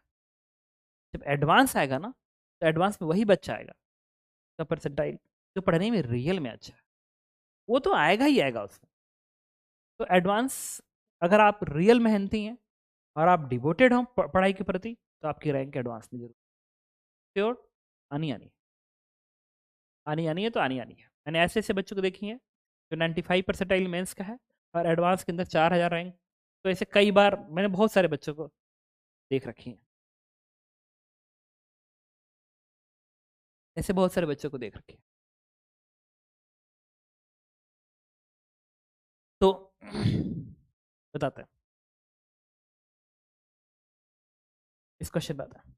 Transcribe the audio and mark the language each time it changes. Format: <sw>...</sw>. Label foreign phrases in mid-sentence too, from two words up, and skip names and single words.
<hi>जब एडवांस आएगा ना, तो एडवांस में वही बच्चा आएगा तो परसेंटाइल जो पढ़ने में रियल में अच्छा है, वो तो आएगा ही आएगा उसमें। तो एडवांस, अगर आप रियल मेहनती हैं और आप डिवोटेड हो पढ़ाई के प्रति, तो आपकी रैंक एडवांस में जरूर श्योर आनी आनी आनी आनी है, तो आनी आनी है। मैंने ऐसे ऐसे बच्चों को देखी है जो 95 परसेंटाइल मेंस का है और एडवांस के अंदर 4000 रैंक। तो ऐसे कई बार मैंने बहुत सारे बच्चों को देख रखी है, ऐसे बहुत सारे बच्चों को देख रखी है। तो बताते हैं, इस क्वेश्चन बताते हैं।</hi>